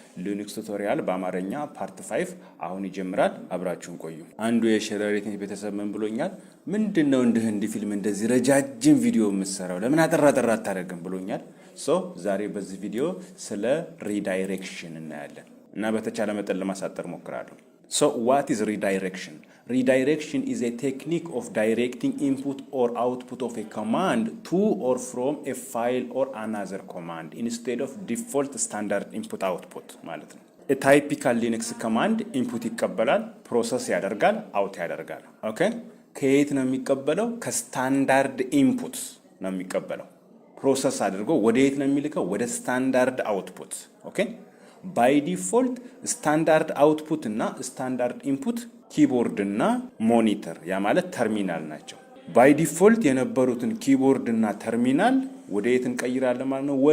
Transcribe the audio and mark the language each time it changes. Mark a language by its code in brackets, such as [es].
[am] ሊኑክስ ቱቶሪያል በአማርኛ ፓርት 5 አሁን ይጀምራል። አብራችሁን ቆዩ። አንዱ የሸረሪት ቤተሰብ ምን ብሎኛል? ምንድነው እንደ ፊልም እንደዚህ ረጃጅም ቪዲዮ የምትሰራው ለምን አጠራ አታደርግም ብሎኛል። ዛሬ በዚህ ቪዲዮ ስለ ሪዳይሬክሽን እናያለን እና በተቻለ መጠን ለማሳጠር ሞክራለሁ። [en] What is redirection? Redirection is a technique of directing input or output of a command to or from a file or another command instead of default standard input output [am] ማለት ነው። [en] A typical Linux command input [am] ይቀበላል፣ ፕሮሰስ ያደርጋል፣ አውት ያደርጋል። ኦኬ ከየት ነው የሚቀበለው? ከስታንዳርድ ኢንፑት ነው የሚቀበለው። ፕሮሰስ አድርጎ ወደ የት ነው የሚልከው? ወደ ስታንዳርድ አውትፑት። ኦኬ [en] by default [am] ስታንዳርድ አውትፑት እና ስታንዳርድ ኢንፑት ኪቦርድ እና ሞኒተር ያ ማለት ተርሚናል ናቸው። by default የነበሩትን ኪቦርድ እና ተርሚናል ወደ የት እንቀይራለን ማለት ነው?